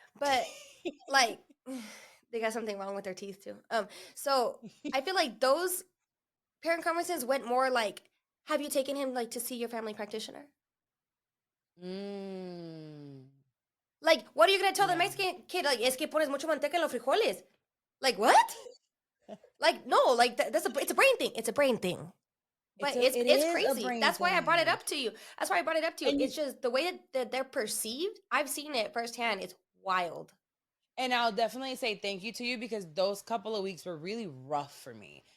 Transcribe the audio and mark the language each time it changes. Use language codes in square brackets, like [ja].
[en] But like they got something wrong with their teeth too. So I feel like those parent conferences went more like, have you taken him like to see your family practitioner? Like, what are you gonna tell the Mexican kid? Like, [es] es que pones mucho manteca en los frijoles. [en] Like, what? Like, no, like it's a brain thing. It's a brain thing. But it's crazy. That's why I brought it up to you. It's just the way that they're perceived. I've seen it firsthand. It's wild. And I'll definitely say thank you to you, because those couple of weeks were really rough for me.